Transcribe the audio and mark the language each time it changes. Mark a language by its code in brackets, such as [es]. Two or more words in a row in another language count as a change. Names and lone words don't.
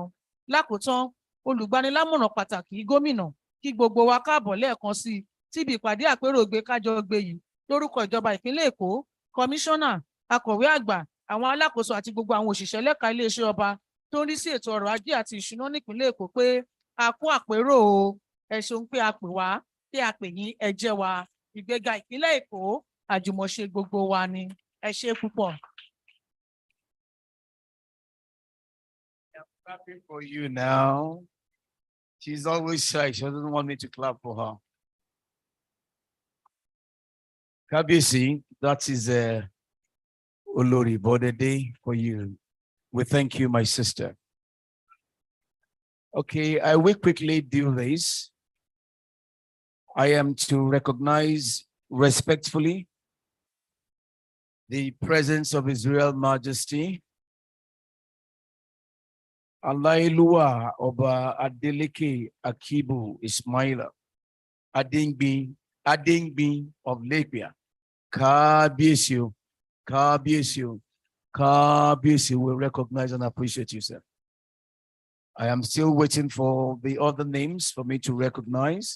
[yo] Lákòótán, olùgbanilámọ̀ràn pàtàkì gómìnà kí gbogbo wa káàbọ̀ lẹ́ẹ̀kan sí i síbi ìpàdé àpérò gbé kájọgbé yìí lórúkọ ìjọba ìpínlẹ̀ Èkó, kọmíṣánná, akọ̀wé àgbà, àwọn alákòóso àti gbogbo àwọn òṣìṣẹ́ lẹ́ka iléeṣẹ́ ọba tó ń rí sí ètò ọrọ̀ ajé àti ìṣúná nípínlẹ̀ Èkó pé a kú àpérò o, ẹ ṣeun pé a pè wá, pé a pè yín, ẹ jẹ́ wa. Ìgbéga ìpínlẹ̀ Èkó, àjùmọ̀ṣe gbogbo wa ni. Ẹ ṣé púpọ̀. [en] Clapping for you now. She's always shy. She doesn't want me to clap for her. Kabisi, that is Olori Bodede for you. We thank you, my sister. Okay, I will quickly do this. I am to recognize respectfully the presence of His Royal Majesty, Alailua Oba Adeleke Akibu Ismaila Adingbi of Lakepia. Kabisi, we recognize and appreciate you, sir. I am still waiting for the other names for me to recognize.